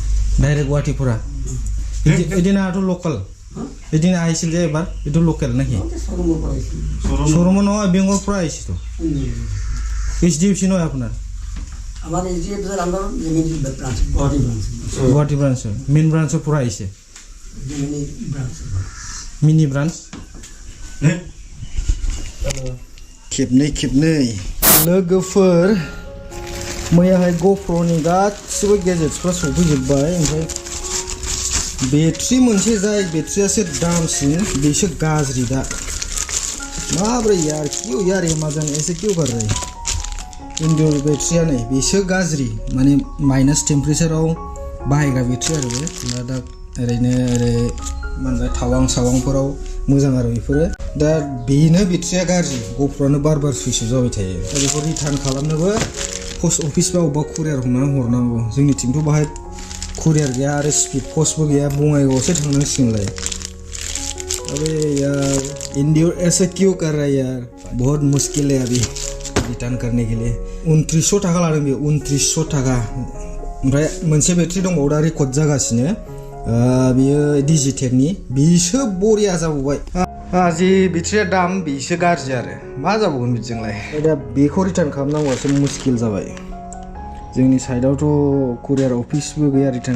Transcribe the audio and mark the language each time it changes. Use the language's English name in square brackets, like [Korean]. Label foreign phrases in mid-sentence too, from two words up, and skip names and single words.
[Assamese] ডাইৰেক্ট গুৱাহাটীৰ পৰা এদিনা আৰু লোকেল এদিন আহিছিল যে এবাৰ এইটো লোকেল নাকি শ্বৰুমৰ নহয় বেংগলৰ পৰা আহিছে তো HDFC নহয় আপোনাৰ আমাৰ HDFC আন্ডাৰ গুৱাহাটী ব্ৰাঞ্চ মেইন ব্ৰাঞ্চৰ পৰা আহিছে মিনি ব্ৰাঞ্চ [Bodo] खेबनै लोगोफोर मैयाहाय ग'प्र'नि गासिबो गेजेट्सफ्रा सफैजोब्बाय ओमफ्राय बेट्रि मोनसे जाय बेट्रियासो दामसिन बेसो गाज्रि दा माब्रै [Hindi] यार एमाजन ऐसे क्यों कर रहे [Bodo] इनडोर बेट्रिया नै बेसो गाज्रि माने माइनास टेम्पारेचाराव बाहायग्रा बेट्रि आरो बे दा ओरैनो ओरै माने थावां सावांफोराव मोजां आरो बेफोरो दा बेनो बेट्रिया गाज्रि ग'प्र'आनो बार सुइच जाबाय थायो दा बेखौ रिटार्न खालामनोबो पस्ट अफिस बा अबेबा कुरियार हमनानै हरनांगौ जोंनिथिंथ' बाहाय कुरियार [Hindi] गया और स्पीड पोस्ट भी गया [Bodo] बङाइगावसो थांनांसिगोनलाय [Hindi] अबे यार इंडिया ऐसे क्यों कर रहा है यार बहुत मुश्किल है अभी रिटर्न करने के लिए 2900 टाका [Bodo] लादों बे 2900 टाका ओमफ्राय मोनसे बेट्रि दंबावो दा रेकर्ड जागासिनो बियो डिजिटेकनि बिसो बरिया जाबावबाय जि बेट्रिया दाम बिसो गाज्रि आरो मा जाबावगोन बिदिजोंलाय दा बेखौ रिटार्न खालामनांगौआसो मुश्किल जाबाय जोंनि साइडआवथ' कुरियार अफिसबो गैया रिटार्न